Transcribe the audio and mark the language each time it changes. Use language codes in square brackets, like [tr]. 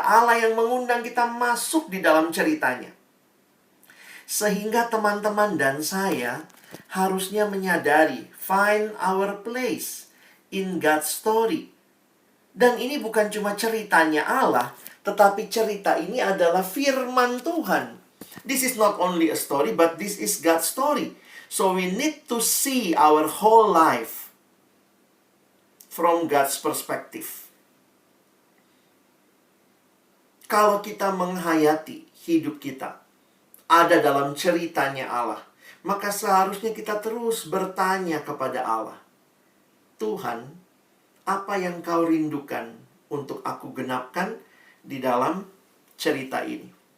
[id] Allah yang mengundang kita masuk di dalam ceritanya. Sehingga teman-teman dan saya harusnya menyadari, find our place in God's story. Dan ini bukan cuma ceritanya Allah, tetapi cerita ini adalah firman Tuhan. [en] This is not only a story, but this is God's story. So we need to see our whole life from God's perspective. [id] Kalau kita menghayati hidup kita ada dalam ceritanya Allah, maka seharusnya kita terus bertanya kepada Allah, Tuhan, apa yang kau rindukan untuk aku genapkan di dalam cerita ini?